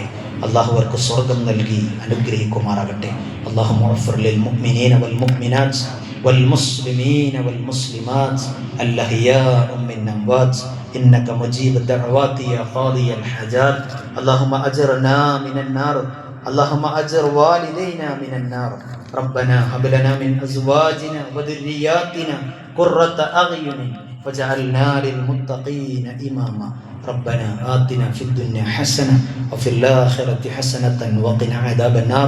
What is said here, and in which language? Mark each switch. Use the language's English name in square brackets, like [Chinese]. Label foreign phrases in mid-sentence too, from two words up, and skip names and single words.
[Malayalam] അള്ളാഹു അവർക്ക് സ്വർഗം നൽകി അനുഗ്രഹിക്കുമാറാകട്ടെ. [Arabic] الله اغفر للمؤمنين والمؤمنات والمسلمين والمسلمات الأحياء من الأموات إنك مجيب الدعوات يا قاضي الحاجات. اللهم أجرنا من النار اللهم أجر والدينا من النار. ربنا هب لنا من أزواجنا وذرياتنا قرة أعين واجعلنا للمتقين إماما. ربنا آتنا في الدنيا حسنة وفي الآخرة حسنة وقنا عذاب النار.